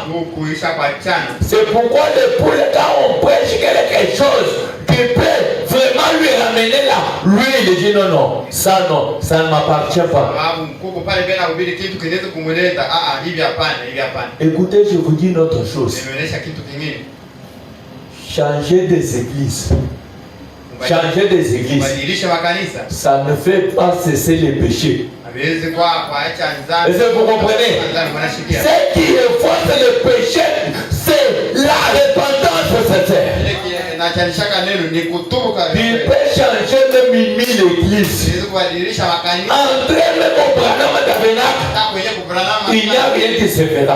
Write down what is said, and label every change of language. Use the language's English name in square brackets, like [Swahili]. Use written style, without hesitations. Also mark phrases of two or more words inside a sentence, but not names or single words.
[French] C'est pourquoi le poule, quand on prêche quelque chose qui peut vraiment lui ramener là, lui il dit non, ça ne m'appartient pas. Écoutez, je vous dis une autre chose. Changer des églises. changer des églises, [Swahili] kubadilisha makanisa [French] ça ne fait pas cesser les péchés. [Swahili] hawezi kuacha nzani. [French] Est-ce que vous comprenez? Ce qui efface le péché, c'est la repentance sincère. Il peut changer même 1000 églises. Entrer même au Branham Tabernacle, il n'y a rien qui se fera.